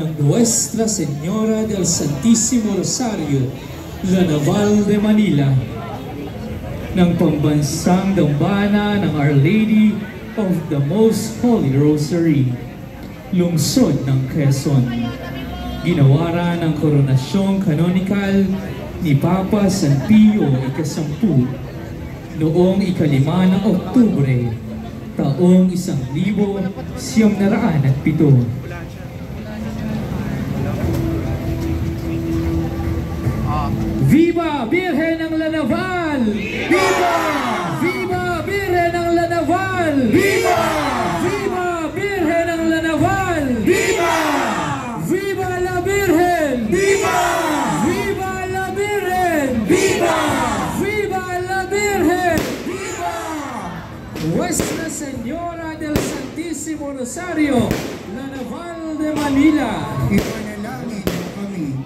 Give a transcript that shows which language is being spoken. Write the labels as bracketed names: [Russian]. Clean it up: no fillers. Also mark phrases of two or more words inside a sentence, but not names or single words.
[Filipino] Nuestra Señora del Santísimo Rosario La Naval de Manila ng Pambansang Dambana ng Our Lady of the Most Holy Rosary, lungsod ng Quezon. Ginawara ng Koronasyong Kanonikal ni Papa San Pio ika-10 noong ika-5 ng Oktubre, taong 1907. [Spanish] Viva Virgen ng La Naval! Viva! Viva Virgen ng La Naval! Viva! Viva Virgen ng La Naval! Viva! Viva la Virgen! Viva! Viva la Virgen! Viva! Viva la Virgen! Viva! [Filipino] Nuestra Señora del Santísimo Rosario, La Naval de Manila. Ipanalangin kami.